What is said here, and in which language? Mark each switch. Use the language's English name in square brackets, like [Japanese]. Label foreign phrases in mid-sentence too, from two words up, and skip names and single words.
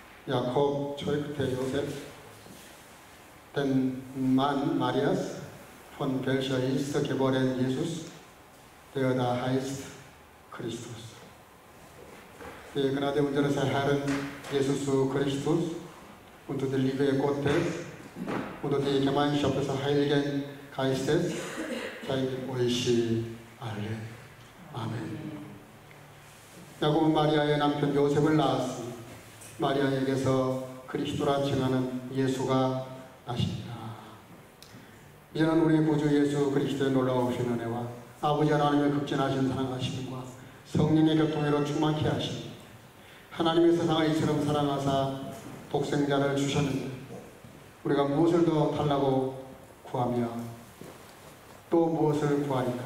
[German] Jakob zeugte Josef, den Mann Marias, von welcher ist geboren Jesus, der da heißt Christus. Wir Gnade unseres Herrn Jesus Christus und die Liebe Gottes und die Gemeinschaft des Heiligen Geistes sei mit euch alle. [Korean] 아멘. 야곱은 마리아의 남편 요셉을 낳았으니 마리아에게서 그리스도라 칭하는 예수가 나십니다. 이제는 우리 구주 예수 그리스도의 놀라우신 은혜와 아버지 하나님의 극진하신 사랑하심과 성령의 교통으로 충만케 하시니 하나님의 세상을 이처럼 사랑하사 독생자를 주셨는데 우리가 무엇을 더 달라고 구하며 또 무엇을 구하리까?